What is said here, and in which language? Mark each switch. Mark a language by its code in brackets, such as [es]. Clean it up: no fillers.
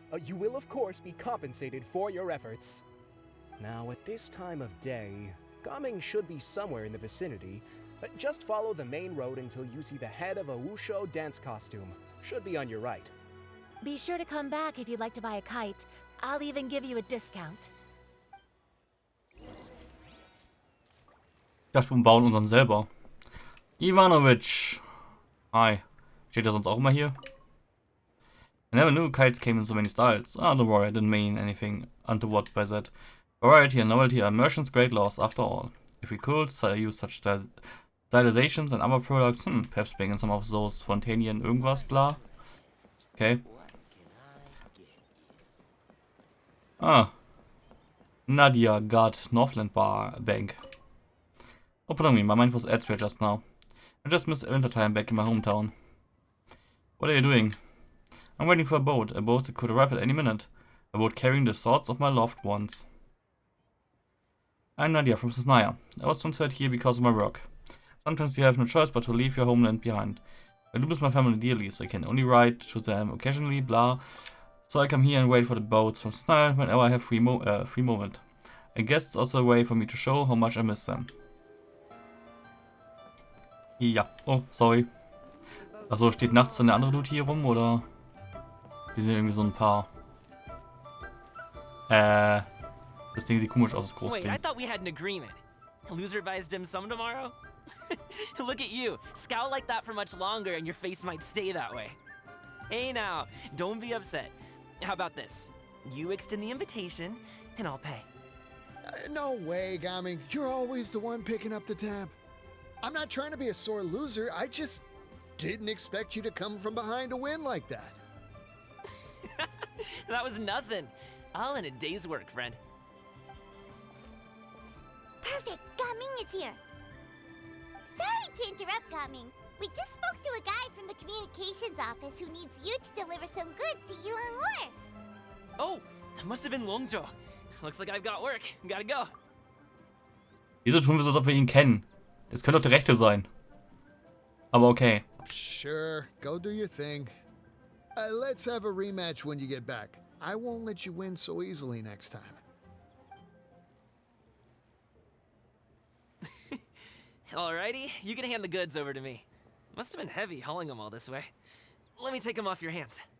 [en] You will, of course, be compensated for your efforts. Now, at this time of day, Gaming should be somewhere in the vicinity, but just follow the main road until you see the head of a Wushu dance costume. Should be on your right. Be sure to come back if you'd like to buy a kite. I'll even give you a discount. [de] Ich dachte, wir bauen unseren selber. Ivanovic. Hi. Steht er sonst auch immer hier? [en] I never knew kites came in so many styles. Ah, don't worry, I didn't mean anything untoward by that. Variety and novelty are merchants' great laws after all. If we could use such stylizations and other products, perhaps bring in some of those spontaneous irgendwas, blah. Okay. Ah. Nadia guard Northland Bank. Oh, pardon me, my mind was elsewhere just now. I just missed wintertime back in my hometown. What are you doing? I'm waiting for a boat that could arrive at any minute. A boat carrying the swords of my loved ones. I'm Nadia from Sisnaya. I was transferred here because of my work. Sometimes you have no choice but to leave your homeland behind. I do miss my family dearly, so I can only write to them occasionally, blah. So I come here and wait for the boats from Sisnaya whenever I have free moment. I guess it's also a way for me to show how much I miss them. Ja, oh, sorry. [de] Achso, steht nachts dann der andere Dude hier rum, oder? Die sind irgendwie so ein paar. Das Ding sieht komisch aus, das große [en] Wait, [de] Ding. [en] I thought we had an agreement. Loser buys dim sum tomorrow? Look at you. Scout like that for much longer and your face might stay that way. Hey now, don't be upset. How about this? You extend the invitation, and I'll pay. No way, Gaming. You're always the one picking up the tab. I'm not trying to be a sore loser. I just didn't expect you to come from behind to win like that. That was nothing. All in a day's work, friend. Perfect, Gaming is here. Sorry to interrupt, Gaming. We just spoke to a guy from the communications office who needs you to deliver some goods to Yilong Wharf. Oh, that must have been Longzhou. Looks like I've got work. Gotta go. [de] Wieso tun wir so, als ob wir ihn kennen? Das könnte doch der Rechte sein. Aber okay. [en] Sure, go do your thing. Let's have a rematch when you get back. I won't let you win so easily next time. Alrighty, you can hand the goods over to me. Must have been heavy hauling them all this way. Let me take them off your hands.